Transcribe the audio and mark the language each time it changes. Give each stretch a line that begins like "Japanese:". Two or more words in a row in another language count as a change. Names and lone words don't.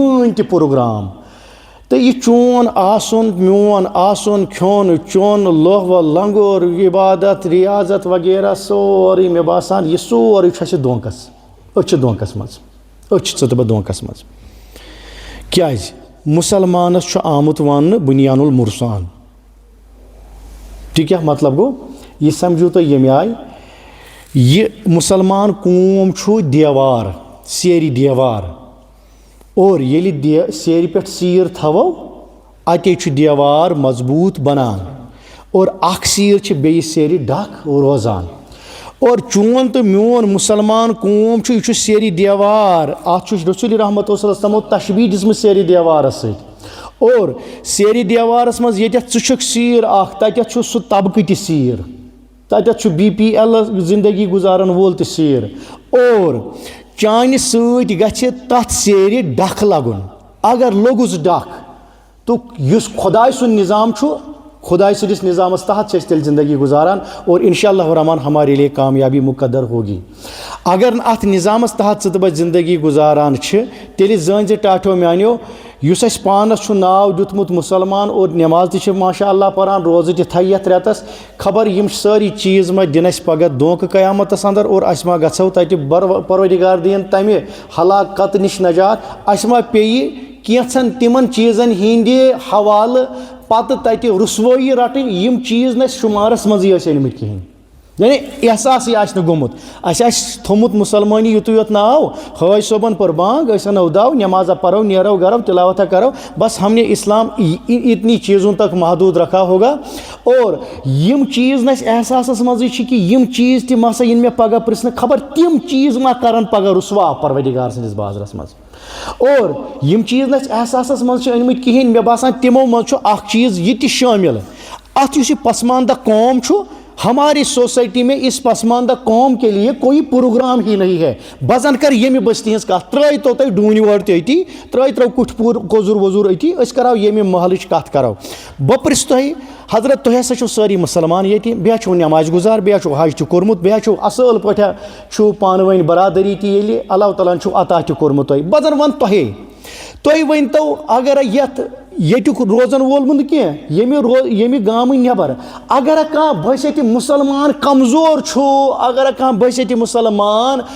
Kashmiri: متعلق کٕہٕنۍ تہِ پروگرام تو یہ چون آسن میون آسن کھیون چون لوہ و لنگور عبادت ریاضت وغیرہ سورے مے باسان یہ سورے چھِ دھونکس أچھ دھونکس مز أچھ ژٕ تہٕ بہٕ دھونکس مز کیازِ مسلمانس چھُ آمُت وننہٕ
Arabic: بنیان المرسان
Urdu: ٹھیک ہے
Kashmiri: مطلب گو یہ سمجھو تو ییٚمہِ آیہِ یہ مسلمان قوم چھُ دیوار سیرِ دیوار اور ییٚلہِ سیرِ پٮ۪ٹھ سیٖر تھاوو اتے چھُ دیوار مضبوط بنان اور اکھ سیٖر چھِ بیٚیِس سیرِ ڈکھ روزان اور چون تو میون مسلمان قوم چھُ یہِ چھُ سیرِ دیوار اتھ چھُ رسول رحمت
Arabic: صلی اللہ علیہ وسلم
Kashmiri: تشبیہ دِژمٕژ سیرِ دیوارس سۭتۍ اور سیرِ دیوارس منٛز ییٚتٮ۪تھ ژٕ چھُکھ سیٖر اکھ تتٮ۪تھ چھُ سُہ طبقہٕ تہِ سیٖر تتٮ۪تھ چھُ BPL زندگی گُزارن وول تہِ سیٖر اور چانہِ سۭتۍ گژھِ تتھ سیرِ ڈکھ لگُن اگر لوٚگُس ڈکھ تو یُس خۄداے سُنٛد نظام چھُ خدائے سٕنٛدِس نظامس تحت چھِ أسۍ تیٚلہِ زندگی گُزاران اور
Urdu: انشاءاللہ الرحمن ہمارے لیے کامیابی مقدر ہوگی
Kashmiri: اگر نہٕ اتھ نظامس تحت ژٕ تہٕ بہٕ زندگی گُزاران چھِ تیٚلہِ زٲنۍ زِ ٹاٹھیو میانیو یُس اَسہِ پانس چھُ ناو دیُتمُت مُسلمان اور نٮ۪ماز تہِ چھِ
Arabic: ماشاء اللہ
Kashmiri: پران روزٕ تہِ تھایہِ یتھ رٮ۪تس خبر یِم سٲری چیٖز ما دِن اَسہِ پگاہ دھونکہٕ قیامتس انٛدر اور اَسہِ ما گژھو تتہِ پروردگار دِیِن تمہِ ہلاکت نِش نجات اَسہِ ما پیٚیہِ کینٛژھن تِمن چیٖزن ہِنٛدِ حوالہٕ پتہٕ تتہِ رسوٲیی رٹٕنۍ یِم چیٖز نہٕ اَسہِ شُمارس منٛزٕے ٲسۍ أنمٕتۍ کِہیٖنۍ یعنی احساسٕے آسہِ نہٕ گوٚمُت اَسہِ آسہِ تھوٚمُت مُسلمٲنی یُتُے یوت ناو حٲج صٲبن پٔر بانٛگ أسۍ اَنو دو نٮ۪مازا پرو نیرو گرو تلاوتہ کرو
Urdu: بس ہم نے اسلام اتنی چیٖزوں تک محدوٗد رکھا
Kashmiri: ہوگا اور یِم چیٖز نہٕ اَسہِ احساسس منٛزٕے چھِ کہِ یِم چیٖز تہِ ما سا یِن مےٚ پگاہ پرژھنہٕ خبر تِم چیٖز ما کرن پگاہ رُسوا پروردگار سٕنٛدِس بازرس منٛز اور یِم چیٖز نہٕ اَسہِ احساسس منٛز چھِ أنمٕتۍ کِہیٖنۍ مےٚ باسان تِمو منٛز چھُ اکھ چیٖز یہِ تہِ شٲمِل اتھ یُس یہِ پسماندہ قوم چھُ
Urdu: ہماری سوسائٹی میں اس پسماندہ قوم کے لیے کوئی پروگرام ہی نہیں
Kashmiri: ہے بزن کر ییٚمہِ بستی ہٕنٛز کتھ ترٛٲیتو تۄہہِ ڈوٗنۍ وٲر تہِ أتی ترٛٲیتو کُٹھ پوٗر کوٚزُر ووٚزُر أتی أسۍ کرو ییٚمہِ محلٕچ کتھ کرو بہٕ پرژھٕ تۄہہِ حضرت تُہۍ ہسا چھِو سٲری مُسلمان ییٚتہِ بیٚیہِ چھُو نٮ۪ماز گُزار بیٚیہِ چھُو حج تہِ کوٚرمُت بیٚیہِ چھُو اصٕل پٲٹھۍ چھُو پانہٕ ؤنۍ برادری تہِ ییٚلہِ اللہ تعالیٰ ہن چھُو عطا تہِ کوٚرمُت تۄہہِ بہٕ زن ونہٕ تۄہے تُہۍ ؤنۍتو اگر یتھ ییٚتیُک روزن وول نہٕ کینٛہہ ییٚمہِ گامہٕ نٮ۪بر اگر کانٛہہ بٲسیتہِ مُسلمان کمزور چھُ اگر کانٛہہ بٲسیتہِ مُسلمان